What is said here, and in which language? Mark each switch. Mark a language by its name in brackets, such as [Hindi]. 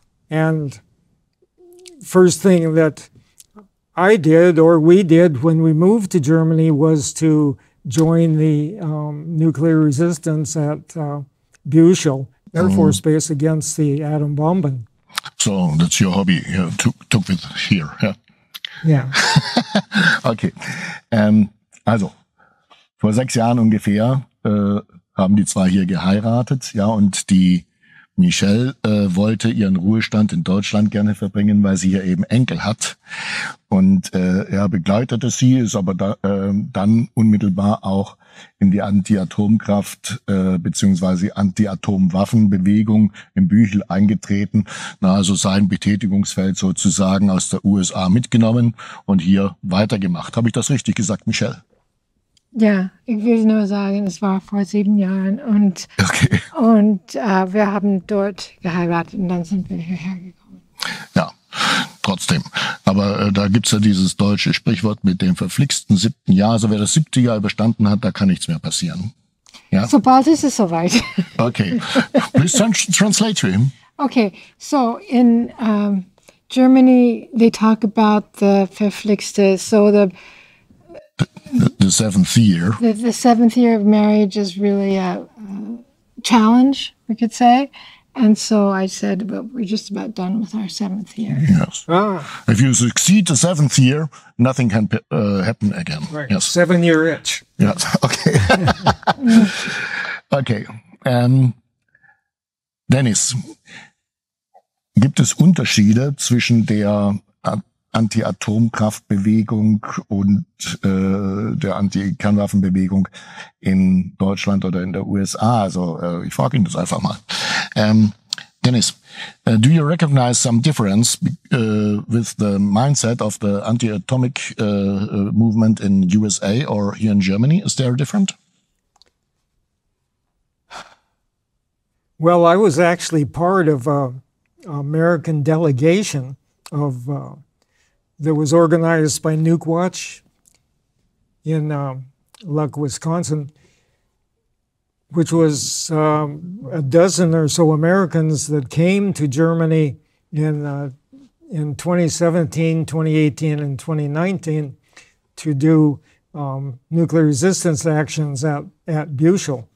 [English] And first thing that I did, or we did when we moved to Germany, was to join the nuclear resistance at Buchel Air Force Base against the atom bombing. So that's your hobby. You took with here. Yeah. Yeah. Okay. [German] Also, vor 6 Jahren ungefähr haben die zwei hier geheiratet, ja, und die Michelle wollte ihren Ruhestand in Deutschland gerne verbringen, weil sie hier eben Enkel hat. Und er begleitete sie, ist aber dann unmittelbar auch in die Anti-Atomkraft bzw. Anti-Atomwaffenbewegung in Büchel eingetreten. Also sein Betätigungsfeld sozusagen aus der USA mitgenommen und hier weitergemacht. Habe ich das richtig gesagt, Michelle? Ja, ich will nur sagen, es war vor 7 Jahren und, Okay. Wir haben dort geheiratet und dann sind wir hierher gekommen. Ja, trotzdem. Aber da gibt's ja dieses deutsche Sprichwort mit dem verflixten 7. Jahr. Also wer das 7. Jahr überstanden hat, da kann nichts mehr passieren. Ja? Sobald ist es soweit. Okay. [English] Please translate to him. Okay, so in Germany, they talk about the verflixte, so The 7th year. the 7th year of marriage is really a challenge, we could say. And so I said, well, we're just about done with our 7th year. Yes. If you succeed the 7th year, nothing can happen again. Right. Yes. 7-year itch. Yes. Okay. Okay. [German] Dennis, gibt es Unterschiede zwischen der Anti-Atomkraftbewegung und der Anti-Kernwaffenbewegung in Deutschland oder in der USA? Also ich frage ihn das einfach mal. [English] Dennis, do you recognize some difference with the mindset of the anti-atomic movement in USA or here in Germany? Is there different? Well, I was actually part of an American delegation of that was organized by Nuke Watch in Luck, Wisconsin, which was a dozen or so Americans that came to Germany in 2017, 2018, and 2019 to do nuclear resistance actions at Buchel.